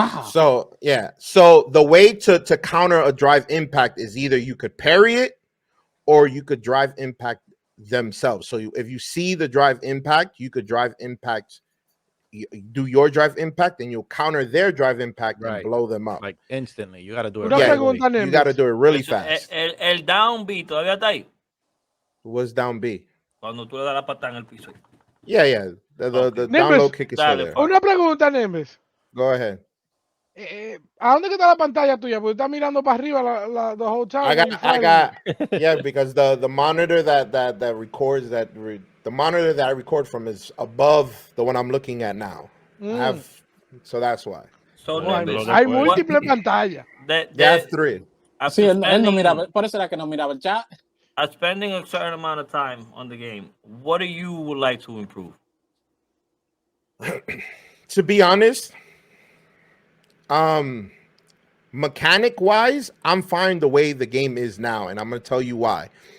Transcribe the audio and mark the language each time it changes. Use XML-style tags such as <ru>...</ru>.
<en>So yeah, so the way to counter a drive impact is either you could parry it or you could drive impact themselves. So if you see the drive impact, you could drive impact, do your drive impact, and you'll counter their drive impact and blow them up like instantly. You got to do it.</en> <es>Una</es> <en>Right</en> <es>pregunta,</es> <en>away. You got to</en> <es>Nimbus.</es> <en>do it really fast.</en> <es>El down B todavía está ahí.</es> <en>What's down B?</en> <es>Cuando tú le das la patada en el piso.</es> <en>Yeah. The down low kick is still there.</en> <es>Una pregunta, Nimbus.</es> <en>Go ahead.</en> <es>¿A dónde está la pantalla tuya? Porque estás mirando para arriba</es> <en>the whole time. I got yeah, because the monitor that records the monitor that I record from is above the one I'm looking at now. So that's why. So</en> <es>hay múltiples pantallas.</es> <en>That's 3.</en> <es>Sí, él no miraba, por eso era que no miraba el chat.</es> <en>Spending a certain amount of time on the game, what do you would like to improve? To be honest, mechanic wise, I'm fine the way the game is now, and I'm gonna tell you why.</en>